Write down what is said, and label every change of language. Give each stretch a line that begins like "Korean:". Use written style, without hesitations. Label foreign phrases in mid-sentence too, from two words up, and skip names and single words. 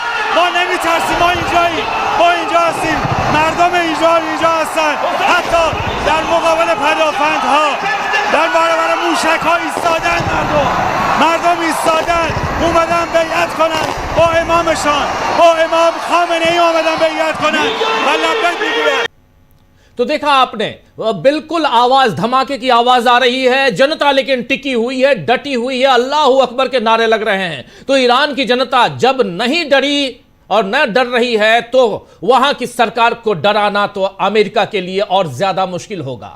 Persian: ما نمیترسیم، ما اینجاییم، ما اینجا هستیم، مردم اینجا هستن، حتی در مقابل پدافندها، در برابر موشک‌ها ایستادن، مردم ایستادن، اومدن بیعت کنن با امامشان، با امام خامنه‌ای اومدن بیعت کنن و لبیک میگوین।
Hindi: तो देखा आपने, बिल्कुल आवाज, धमाके की आवाज आ रही है, जनता लेकिन टिकी हुई है, डटी हुई है,
Arabic: الله أكبر
Hindi: के नारे लग रहे हैं। तो ईरान की जनता जब नहीं डरी और न डर रही है, तो वहां की सरकार को डराना तो अमेरिका के लिए और ज्यादा मुश्किल होगा।